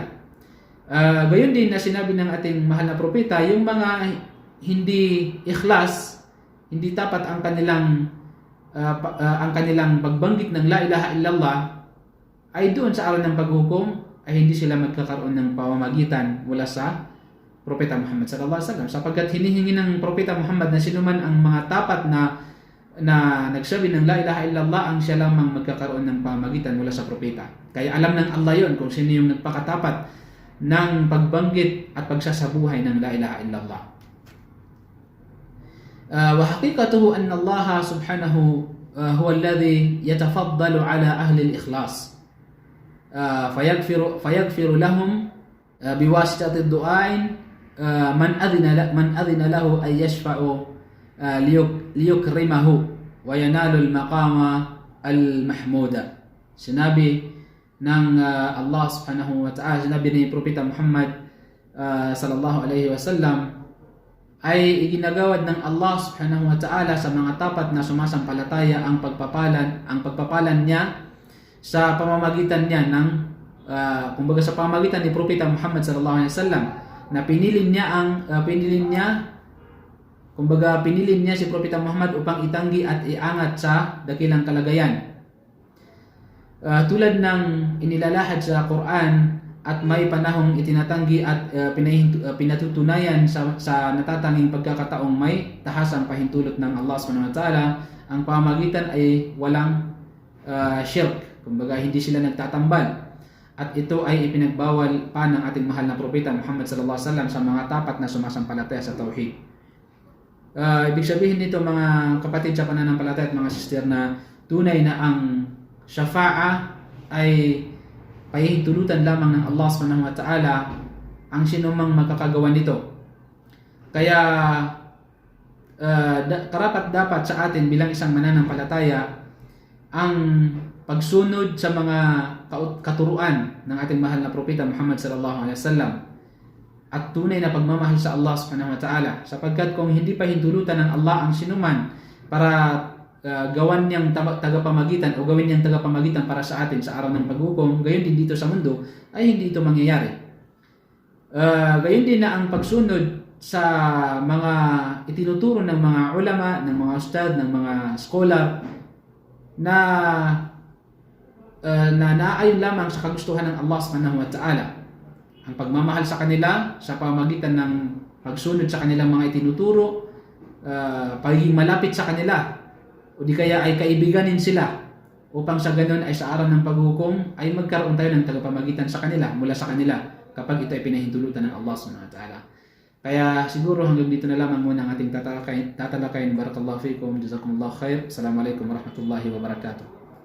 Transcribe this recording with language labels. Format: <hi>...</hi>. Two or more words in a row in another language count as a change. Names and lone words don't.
<tl>Gayon din na sinabi ng ating mahal na propeta, yung mga hindi ikhlas, hindi tapat ang kanilang pagbanggit ng</tl> <ar>لا إله إلا الله,</ar> <tl>ay doon sa araw ng paghukom ay hindi sila magkakaroon ng pamamagitan mula sa Propeta Muhammad</tl> <ar>صلى الله عليه وسلم,</ar> <tl>sapagkat hinihingi ng Propeta Muhammad na sinuman ang mga tapat na nagsabi ng</tl> <ar>لا إله إلا الله</ar> <tl>ang siya lamang magkakaroon ng pamamagitan mula sa propeta. Kaya alam ng Allah yon kung sino yung nagpakatapat ng pagbanggit at pagsasabuhay ng</tl> <ar>لا إله إلا الله. وحقيقته أن الله سبحانه هو الذي يتفضل على أهل الإخلاص فيغفر لهم بواسطة الدعاء من أذن له أن يشفع ليكرمه وينال المقام المحمود.</ar> <tl>Sinabi ng Allah</tl> <ar>سبحانه وتعالى,</ar> <tl>sinabi ni Propeta Muhammad</tl> <ar>صلى الله عليه وسلم,</ar> <tl>ay iginagawad ng Allah</tl> <ar>سبحانه وتعالى</ar> <tl>sa mga tapat na sumasampalataya ang pagpapalan niya sa pamamagitan niya ng kumbaga sa pamamagitan ni Propeta Muhammad</tl> <ar>صلى الله عليه وسلم,</ar> <tl>na pinili niya si Propeta Muhammad upang itanggi at iangat sa dakilang kalagayan. Tulad ng inilalahad sa Quran at may panahong itinatanggi at pinatutunayan sa natatanging pagkakataong may tahasang pahintulot ng Allah</tl> <ar>سبحانه وتعالى,</ar> <tl>ang pamamagitan ay walang shirk, kumbaga hindi sila nagtatambal, at ito ay ipinagbawal pa ng ating mahal na propeta Muhammad</tl> <ar>صلى الله عليه وسلم</ar> <tl>sa mga tapat na sumasampalataya sa tauhid. Ibig sabihin nito, mga kapatid sa pananampalataya at mga sister, na tunay na ang syafa'a ay pahintulutan lamang ng Allah</tl> <ar>سبحانه وتعالى</ar> <tl>ang sinumang magkakagawa nito. Kaya karapat dapat sa atin bilang isang mananampalataya ang pagsunod sa mga katuruan ng ating mahal na propeta Muhammad</tl> <ar>صلى الله عليه وسلم</ar> <tl>at tunay na pagmamahal sa Allah</tl> <ar>سبحانه وتعالى,</ar> <tl>sapagkat kung hindi pa hintulutan ng Allah ang sinuman para gawan niyang tagapamagitan o gawin niyang tagapamagitan para sa atin sa araw ng paghukom, gayon din dito sa mundo ay hindi ito mangyayari. Gayon din na ang pagsunod sa mga itinuturo ng mga ulama, ng mga ustad, ng mga scholar na naayon lamang sa kagustuhan ng Allah</tl> <ar>سبحانه وتعالى.</ar> <tl>Ang pagmamahal sa kanila sa pamamagitan ng pagsunod sa kanilang mga itinuturo, pagiging malapit sa kanila, o di kaya ay kaibiganin sila upang sa ganun ay sa araw ng paghukom ay magkaroon tayo ng tagapamagitan sa kanila, mula sa kanila, kapag ito ay pinahintulutan ng Allah</tl> <ar>سبحانه وتعالى.</ar> <tl>Kaya siguro hanggang dito na lamang muna ang ating tatalakayin.</tl> <ar>بارك الله فيكم جزاكم الله خير السلام عليكم ورحمة الله وبركاته.</ar>